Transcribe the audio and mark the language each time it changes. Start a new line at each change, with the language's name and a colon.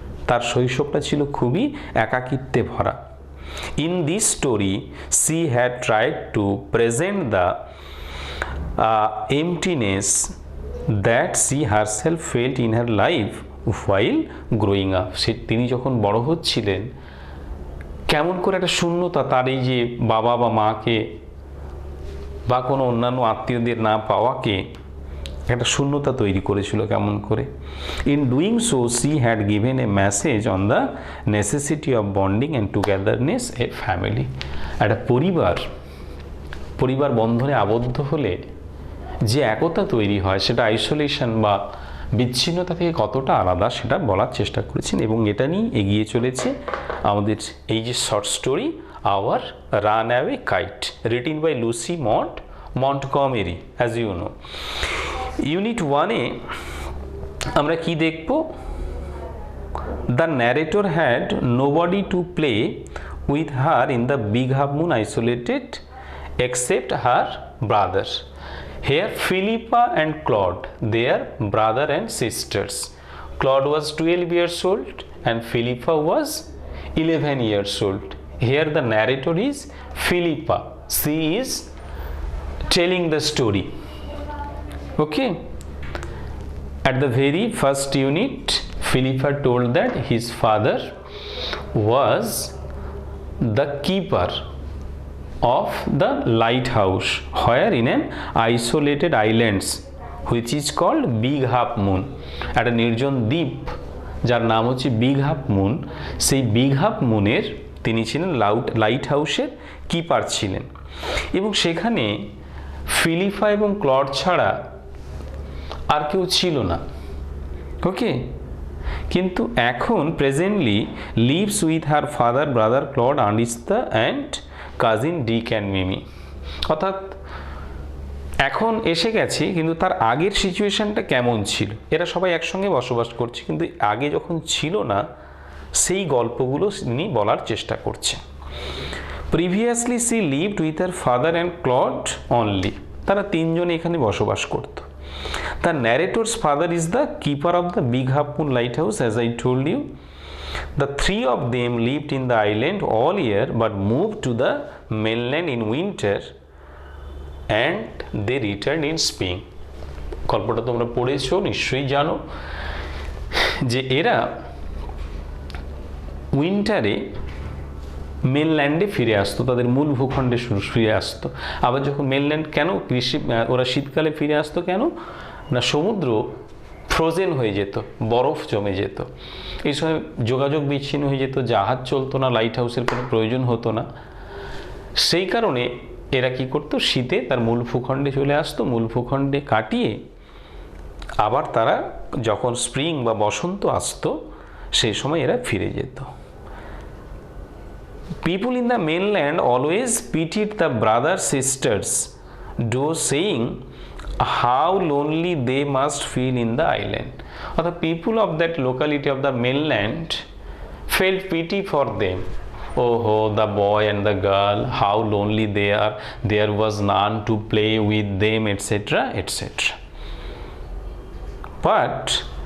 Bangla: তার শৈশবটা ছিল খুবই একাকিত্বে ভরা।
English: In this story, she had tried to present the emptiness that she herself felt in her life while growing up.
Bangla: তিনি যখন বড় হচ্ছিলেন, কেমন করে একটা শূন্যতা তার এই যে বাবা বা মাকে বা কোনো অন্যান্য আত্মীয়দের না পাওয়াকে একটা শূন্যতা তৈরি করেছিল কেমন করে।
English: In doing so she had given a message on the necessity of bonding and togetherness a family.
Bangla: একটা পরিবার বন্ধনে আবদ্ধ হলে যে একতা তৈরি হয়, সেটা আইসোলেশন বা বিচ্ছিন্নতা থেকে কতটা আলাদা, সেটা বলার চেষ্টা করেছেন। এবং এটা নিয়ে এগিয়ে চলেছে আমাদের এই যে
English: Short story our runaway kite, written by Lucy Montgomery, as you know.
Bangla: Unit 1-এ আমরা কি দেখব?
English: The narrator had nobody to play with her in the big half moon isolated except her brother. Here Philippa and Claude, their brother and sisters. Claude was 12 years old and Philippa was 11 years old. Here the narrator is Philippa. She is telling the story. Okay. At the very first unit, Philippa told that his father was the keeper of the lighthouse where in an isolated islands which is called Big Half Moon,
Bangla: একটা নির্জন দ্বীপ যার নাম হচ্ছে big half moon. সেই big half মুনের তিনি ছিলেন light হাউসের কিপার ছিলেন। এবং সেখানে ফিলিপা এবং ক্লড ছাড়া আর কেউ ছিল না।
English: okay,
Bangla: কিন্তু এখন
English: Presently lives with her father, brother Claude, aunt Esther and cousin Dick and Mimi.
Bangla: অর্থাৎ এখন এসে গেছে, কিন্তু তার আগের সিচুয়েশনটা কেমন ছিল, এরা সবাই একসঙ্গে বসবাস করছে, কিন্তু আগে যখন ছিল না সেই গল্পগুলো তিনি বলার চেষ্টা করছেন।
English: previously she lived with her father and Claude only,
Bangla: তারা তিনজনে এখানে বসবাস করত।
English: The narrator's father is the keeper of the big half moon lighthouse, as I told you. The three of them lived in the island all year but moved to the mainland in winter and they returned in spring.
Bangla: গল্পটা তোমরা পড়েছো, নিশ্চয়ই জানো যে এরা উইন্টারে মেনল্যান্ডে ফিরে আসতো, তাদের মূল ভূখণ্ডে ফিরে আসতো। আবার যখন মেনল্যান্ড কেন ওরা শীতকালে ফিরে আসতো কেন না, সমুদ্র ফ্রোজেন হয়ে যেত, বরফ জমে যেত, এই সময় যোগাযোগ বিচ্ছিন্ন হয়ে যেত, জাহাজ চলতো না, লাইট হাউসের কোনো প্রয়োজন হতো না। সেই কারণে এরা কি করতো, শীতে তার মূল ভূখণ্ডে চলে আসতো, মূল ভূখণ্ডে কাটিয়ে আবার তারা যখন স্প্রিং বা বসন্ত আসতো সেই সময় এরা ফিরে যেত।
English: People in the mainland always pitied the brother sisters, though saying how lonely they must feel in the island. Or the people of that locality of the mainland felt pity for them. Oh, the boy and the girl, how lonely they are, there was none to play with them, etc., etc. But